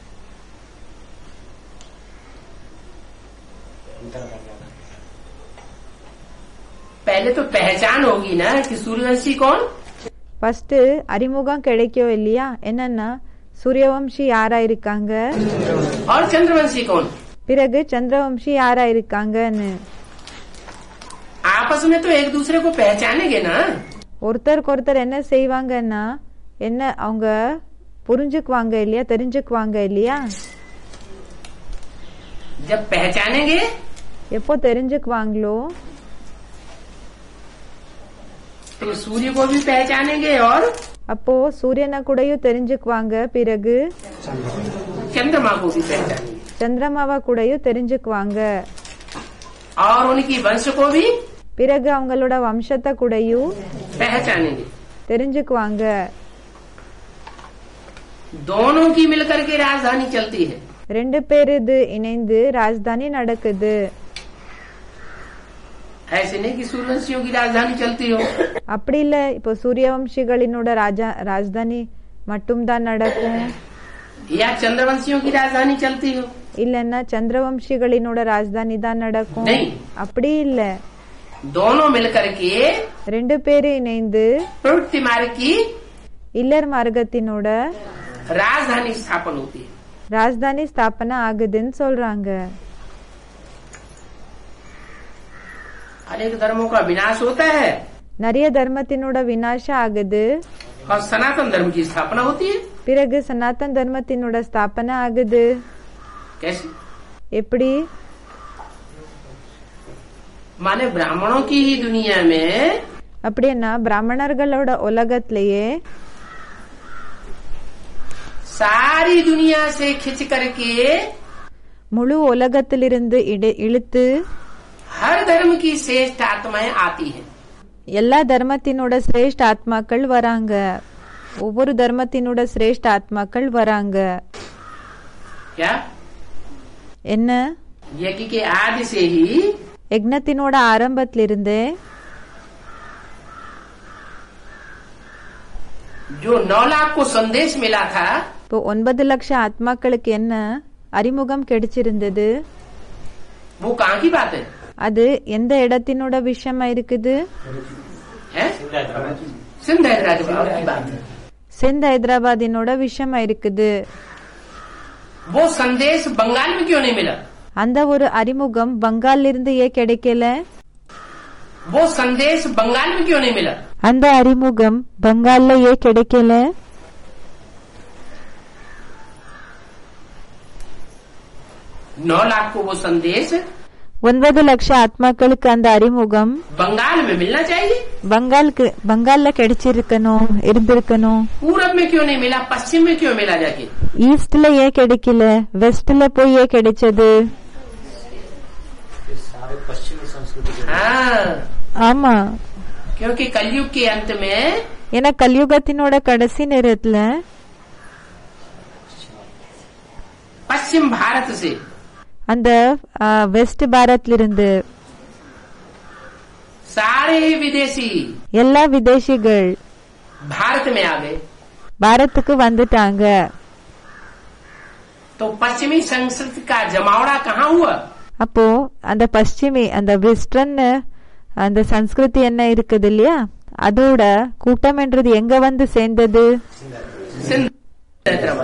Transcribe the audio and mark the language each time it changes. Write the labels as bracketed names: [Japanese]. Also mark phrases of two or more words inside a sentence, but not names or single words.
[Hindi] पहले तो पहचान होगी ना कि सूर्यवंशी कौन, [Tamil] ஃபர்ஸ்ட் அறிமுகம் கிடைக்கும் இல்லையா? என்னன்னா சூரியவம்சி யாரா இருக்காங்க, [Hindi] और चंद्रवंशी कौन. [Tamil] பிறகு சந்திரவம்சி யாரா இருக்காங்கன்னு. [Hindi] आपस में तो एक दूसरे को पहचानेंगे ना. [Tamil] ஒருத்தருக்கு ஒருத்தர் என்ன செய்வாங்கன்னா என்ன அவங்க புரிஞ்சுக்குவாங்க இல்லையா, தெரிஞ்சுக்குவாங்க இல்லையா? [Hindi] जब पहचानेंगे [Tamil] எப்போ தெரிஞ்சுக்குவாங்களோ [Hindi] तो सूर्य को भी पहचानेंगे और [Tamil] அப்போ சூரியனை கூடயும் தெரிஞ்சுக்குவாங்க, பிறகு [Hindi] चंद्रमा को भी पहचानेंगे [Tamil] சந்திரமாவை கூடயும் தெரிஞ்சுக்குவாங்க, [Hindi] और उनकी वंश को भी [Tamil] பிறகு அவங்களோட வம்சத்தை கூடயும் [Hindi] पहचानेंगे. [Tamil] தெரிஞ்சுக்குவாங்க. [Hindi] दोनों की मिलकर के राजधानी चलती है. [Tamil] ரெண்டு பேர் இது இணைந்து ராஜதானி நடக்குது. [Hindi] ऐसे नहीं कि सूर्यवंशियों की राजधानी चलती हो. [Tamil] அப்படி இல்ல இப்போ சூரியவம்சிகளினோட ராஜதானி மட்டும்தான் நடக்கும், [Hindi] या चंद्रवंशियों की राजधानी चलती हो. [Tamil] இல்லன்னா சந்திரவம்சிகளினோட ராஜதானி தான் நடக்கும். [Hindi] नहीं, [Tamil] அப்படி இல்ல, [Hindi] दोनों मिलकर के [Tamil] ரெண்டு பேரு இணைந்து [Hindi] प्रवृत्ति मार्ग की [Tamil] இல்லர் மார்க்கத்தினோட [Hindi] राजधानी स्थापन होती है. [Tamil] ராஜதானி ஸ்தாபனை ஆகுதுன்னு சொல்றாங்க. [Hindi] अनेक धर्मों का विनाश होता है [Tamil] நிறைய தர்மத்தினோட விநாசம் ஆகுது, [Hindi] और सनातन धर्म की स्थापना होती है. [Tamil] பிறகு சனாதன் தர்மத்தினோட ஸ்தாபனை ஆகுது. [Hindi] कैसे? [Tamil] எப்படி? [Hindi] माने ब्राह्मणों की ही दुनिया में [Tamil] அப்படின்னா பிராமணர்களோட உலகத்திலேயே [Hindi] सारी दुनिया से खिंच करके [Tamil] முழு உலகத்திலிருந்து இழுத்து [Hindi] हर धर्म की श्रेष्ठ आत्माएं आती हैं. [Tamil] எல்லா தர்மத்தினோட சிரேஷ்ட ஆத்மாக்கள் வராங்க, ஒவ்வொரு தர்மத்தினோட சிரேஷ்ட ஆத்மாக்கள் வராங்க. [Hindi] क्या? [Tamil] என்ன? [Hindi] यज्ञ के आदि से ही [Tamil] யக்னத்தினோட ஆரம்பத்திலிருந்தே [Hindi] जो 9 लाख को संदेश मिला था, [Tamil] இப்போ 9 லட்சம் ஆத்மாக்களுக்கு என்ன அறிமுகம் கிடைச்சிருந்தது? [Hindi] वो कहाँ की बात है? [Tamil] அது எந்த இடத்தினோட விஷயமா இருக்குது? [Hindi] हैं? सिंध हैदराबाद की बात है। [Tamil] சிந்த் ஹைதராபாதினோட விஷயமா இருக்குது. [Hindi] वो संदेश बंगाल में क्यों नहीं मिला? [Tamil] அந்த ஒரு அறிமுகம் பங்கால்ல இருந்து ஏன் கிடைக்கல? [Hindi] वो संदेश बंगाल में क्यों नहीं मिला? [Tamil] அந்த அறிமுகம் பங்கால்ல ஏன் கிடைக்கல? [Hindi] 9 लाख को वो संदेश [Tamil] 9 லட்சம் ஆத்மாக்களுக்கு அந்த அறிமுகம் [Hindi] बंगाल में मिलना चाहिए। [Tamil] பங்கால்ல கிடைச்சிருக்கணும், இருந்திருக்கணும். [Hindi] पूरब में क्यों नहीं मिला? पश्चिम में क्यों मिला जाके? [Tamil] ஈஸ்ட்ல ஏன் கிடைக்கல, வெஸ்ட்ல போய் ஏன் கிடைச்சது? [Hindi] सारे पश्चिमी संस्कृति के हाँ, [Tamil] ஆமா, [Hindi] क्योंकि कलयुग के अंत में [Tamil] ஏன்னா கலியுகத்தினோட கடைசி நேரத்துல [Hindi] पश्चिम भारत से [Tamil] அந்த வெஸ்ட் பாரத்ல இருந்து [Hindi] सारे विदेशी [Tamil] எல்லா விதேசிகள் [Hindi] भारत में आ गए। [Tamil] பாரத்துக்கு வந்துட்டாங்க. [Hindi] तो पश्चिमी संस्कृति का जमावड़ा कहाँ हुआ? [Tamil] அப்போ அந்த பশ্চিமி அந்த வெஸ்டர்ன் அந்த சன்ஸ்கிருதி என்ன இருக்குது இல்லையா, அதோட கூட்டம்ன்றது எங்க வந்து சேர்ந்தது? [Hindi] सिंध हैदराबाद।